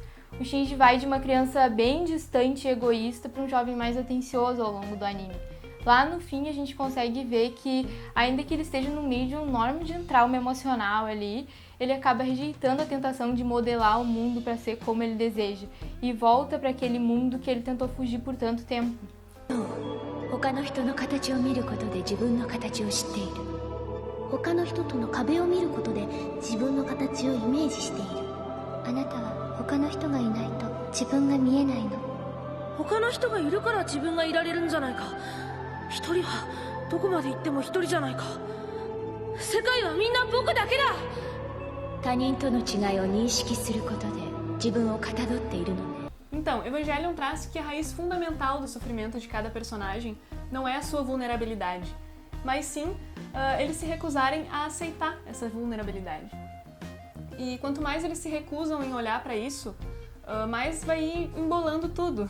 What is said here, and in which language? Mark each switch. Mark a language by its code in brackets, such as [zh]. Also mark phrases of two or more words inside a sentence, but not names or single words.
[pt] O Shinji vai de uma criança bem distante e egoísta para um jovem mais atencioso ao longo do anime. Lá no fim a gente consegue ver que, ainda que ele esteja no meio de um enorme trauma emocional ali, ele acaba rejeitando a tentação de modelar o mundo para ser como ele deseja e volta para aquele mundo que ele tentou fugir por tanto tempo. [ja] 他の人の形を見ることで自分の形を知っている。他の人との壁を見ることで自分の形をイメージしている。あなたは他の人がいないと自分が見えないの。他の人がいるから自分がいられるんじゃないか。一人はどこまで行っても一人じゃないか。世界はみんな僕だけだ。他人との違いを認識することで自分をかたどっているのね。 [pt] Então, Evangelion traz que a raiz fundamental do sofrimento de cada personagem não é a sua vulnerabilidade, mas sim eles se recusarem a aceitar essa vulnerabilidade. E quanto mais eles se recusam em olhar para isso, mais vai ir embolando tudo.